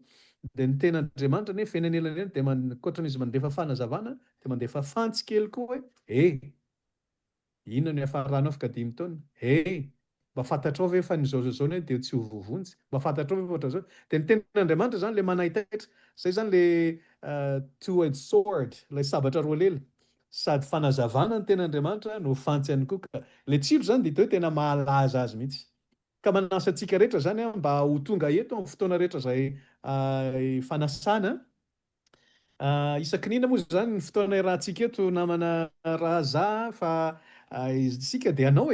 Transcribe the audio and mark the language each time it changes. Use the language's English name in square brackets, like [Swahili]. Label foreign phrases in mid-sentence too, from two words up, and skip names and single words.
[Malagasy] De ny ten'Andriamanitra nefa eny anelany eny de ankoatran'izy mandefa fanazavana de mandefa fantsy kely koa hoe inona no iafaranao afaka 5 taona? Mba fantatrao ve fa ny zao ny de tsy ho vovonjy? Mba fantatrao ve ohatra zao? De ny ten'Andriamanitra zany le manahitaitra. Zay zany le [English] two-edged sword, [Malagasy] ilay sabatra roa lela. Sady fanazavana ny ten'Andriamanitra no fantsy ihany koa. Ka le tsilo zany de hita hoe tena mahalaza azy mihitsy. Ka manasa antsika rehetra zany mba ho tonga eto amin'ny fotoana rehetra zay fanasana. Isan-kinina moa zany ny fotoana iarahantsika eto namana Raza fa isika de anao